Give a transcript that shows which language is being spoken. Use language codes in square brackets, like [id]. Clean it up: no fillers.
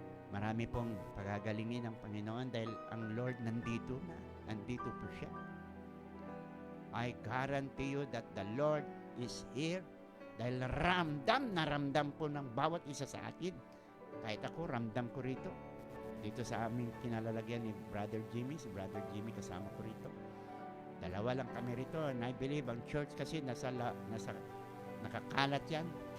[tl] Marami pong pagagalingin ng Panginoon dahil ang Lord nandito na. Nandito po siya. [en] I guarantee you that the Lord is here. [tl] Dahil ramdam po ng bawat isa sa atin. Kahit ako, ramdam ko rito. Dito sa aming kinalalagyan ni Brother Jimmy. Si Brother Jimmy kasama ko rito. Dalawa lang kami rito. [en] And I believe [tl] ang church kasi nasa nakakalat yan.